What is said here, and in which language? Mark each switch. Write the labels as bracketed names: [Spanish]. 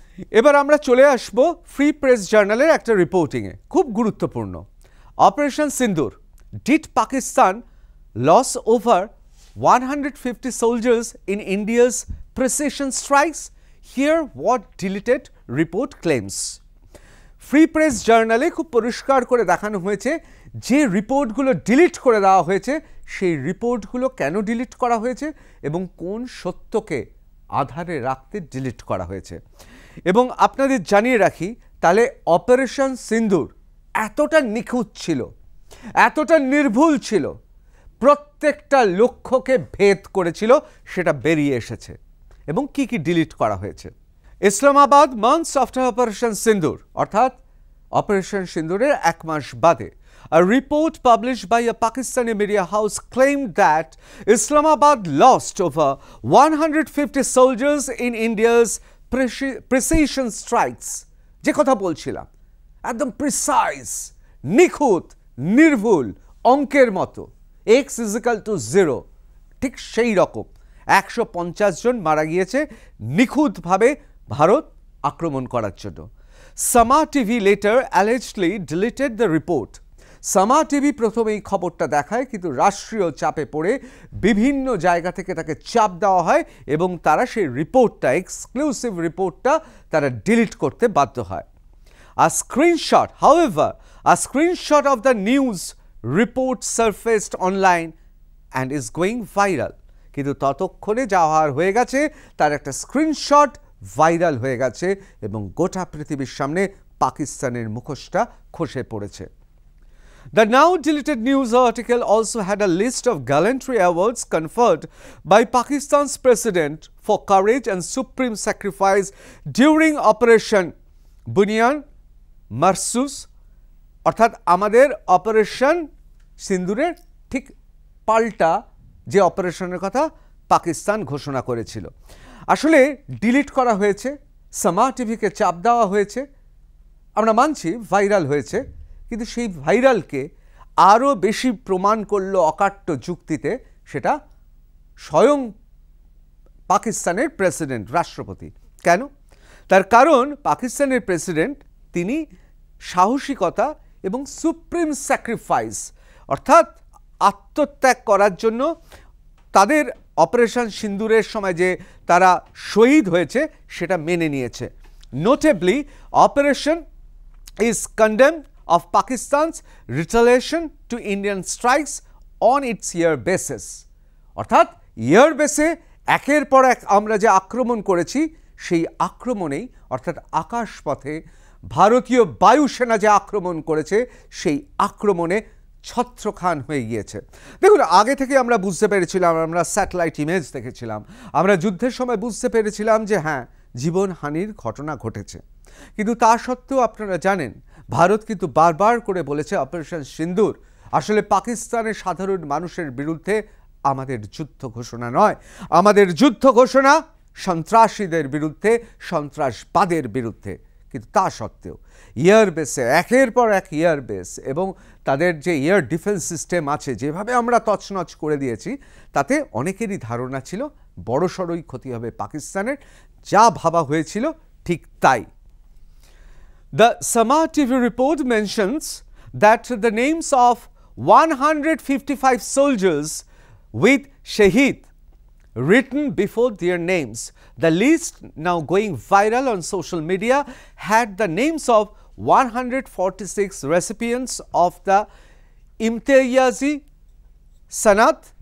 [Bangla] এবার আমরা চলে আসব ফ্রি প্রেস জার্নালের একটা রিপোর্টিংয়ে, খুব গুরুত্বপূর্ণ। [English] Operation Sindoor, did Pakistan lose over 150 soldiers in India's precision strikes? Here what deleted report claims. [Bangla] Free press জার্নালে খুব পরিষ্কার করে দেখানো হয়েছে যে রিপোর্টগুলো ডিলিট করে দেওয়া হয়েছে সেই রিপোর্টগুলো কেন ডিলিট করা হয়েছে এবং কোন সত্যকে আধারে রাখতে ডিলিট করা হয়েছে। এবং আপনাদের জানিয়ে রাখি, তাহলে অপারেশন সিন্দুর এতটা নিখুঁত ছিল, এতটা নির্ভুল ছিল, প্রত্যেকটা লক্ষ্যকে ভেদ করেছিল, সেটা বেরিয়ে এসেছে। এবং কি কি ডিলিট করা হয়েছে। [English] Islamabad months after operation Sindoor, [Bangla] অর্থাৎ অপারেশন সিন্দুরের 1 মাস বাদে, [English] a report published by a Pakistani media house claimed that Islamabad lost over 150 soldiers in India's precision strikes। [Bangla] যে কথা বলছিলাম, একদম প্রিসাইজ, নিখুঁত, নির্ভুল, অঙ্কের মতো, x = 0, ঠিক সেই রকম 150 জন মারা গিয়েছে নিখুঁতভাবে ভারত আক্রমণ করার জন্য। [English] Samaa TV later allegedly deleted the report। [Bangla] সামা টিভি প্রথমে এই খবরটা দেখায়, কিন্তু রাষ্ট্রীয় চাপে পড়ে বিভিন্ন জায়গা থেকে তাকে চাপ দেওয়া হয় এবং তারা সেই রিপোর্টটা, এক্সক্লুসিভ রিপোর্টটা তারা ডিলিট করতে বাধ্য হয়। [English] A screenshot, however, a screenshot of the news report surfaced online and is going viral। [Bangla] কিন্তু ততক্ষণে যা হয়ে গেছে তার একটা স্ক্রিনশট ভাইরাল হয়ে গেছে এবং গোটা পৃথিবীর সামনে পাকিস্তানের মুখোশটা খসে পড়েছে। [English] The now deleted news article also had a list of gallantry awards conferred by Pakistan's president for courage and supreme sacrifice during Operation Bunyan Marsus, [Bangla] অর্থাৎ আমাদের অপারেশন সিন্দুরের ঠিক পাল্টা যে অপারেশনের কথা পাকিস্তান ঘোষণা করেছিল। আসলে ডিলিট করা হয়েছে, সামা টিভিকে চাপ দেওয়া হয়েছে, আমরা মানছি ভাইরাল হয়েছে, কিন্তু সেই ভাইরালকে আরও বেশি প্রমাণ করলো অকাট্য যুক্তিতে, সেটা স্বয়ং পাকিস্তানের প্রেসিডেন্ট, রাষ্ট্রপতি। কেন? তার কারণ পাকিস্তানের প্রেসিডেন্ট তিনি সাহসিকতা এবং সুপ্রিম স্যাক্রিফাইস, অর্থাৎ আত্মত্যাগ করার জন্য তাদের অপারেশন সিন্দুরের সময় যে তারা শহীদ হয়েছে সেটা মেনে নিয়েছে। [English] Notably operation is condemned of Pakistan's retaliation to Indian strikes on its year basis। [Bangla] অর্থাৎ ইয়ার বেসে একের পর এক আমরা যে আক্রমণ করেছি সেই আক্রমণেই, অর্থাৎ আকাশপথে ভারতীয় বায়ুসেনা যে আক্রমণ করেছে সেই আক্রমণে ছত্রখান হয়ে গিয়েছে। দেখুন, আগে থেকে আমরা বুঝতে পেরেছিলাম, আমরা স্যাটেলাইট ইমেজ দেখেছিলাম, আমরা যুদ্ধের সময় বুঝতে পেরেছিলাম যে হ্যাঁ, জীবনহানির ঘটনা ঘটেছে। কিন্তু তা সত্ত্বেও আপনারা জানেন, ভারত কিন্তু বারবার করে বলেছে অপারেশন সিন্দুর আসলে পাকিস্তানের সাধারণ মানুষের বিরুদ্ধে আমাদের যুদ্ধ ঘোষণা নয়, আমাদের যুদ্ধ ঘোষণা সন্ত্রাসীদের বিরুদ্ধে, সন্ত্রাসবাদের বিরুদ্ধে। কিন্তু তা সত্ত্বেও এয়ার বেসে একের পর এক এয়ার বেস এবং তাদের যে এয়ার ডিফেন্স সিস্টেম আছে যেভাবে আমরা তছনছ করে দিয়েছি, তাতে অনেকেরই ধারণা ছিল বড়সড়ই ক্ষতি হবে পাকিস্তানের। যা ভাবা হয়েছিল ঠিক তাই। [English] The Sama TV report mentions that the names of 155 soldiers with Shaheed written before their names. The list now going viral on social media had the names of 146 recipients of the Imtiyazi Sanat.